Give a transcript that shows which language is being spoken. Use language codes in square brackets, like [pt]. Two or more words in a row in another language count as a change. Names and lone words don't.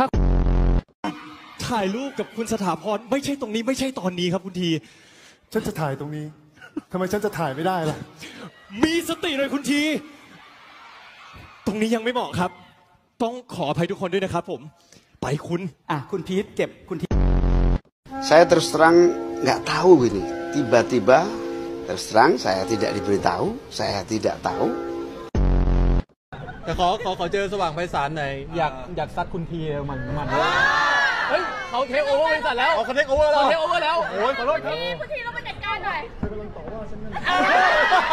[th] ถ่ายรูปกับคุณสถาพรไม่ใช่ตรงนี้ไม่ใช่ตอนนี้ครับคุณที ฉันจะถ่ายตรงนี้ทำไมฉันจะถ่ายไม่ได้ล่ะ มีสติเลยคุณที ตรงนี้ยังไม่เหมาะครับ ต้องขออภัยทุกคนด้วยนะครับผม ไปคุณ คุณพีทเก็บคุณที [id] Saya terus terang nggak tahu ini. Tiba-tiba terus terang saya tidak diberitahu, saya tidak tahu. [th] แต่ขอเจอสว่างไพศาลหน่อย อยากซัดคุณทีมัน เฮ้ยเขาเทคโอเวอร์บริษัทแล้วเขาเทคโอเวอร์แล้ว คุณทีเราไปจัดการหน่อย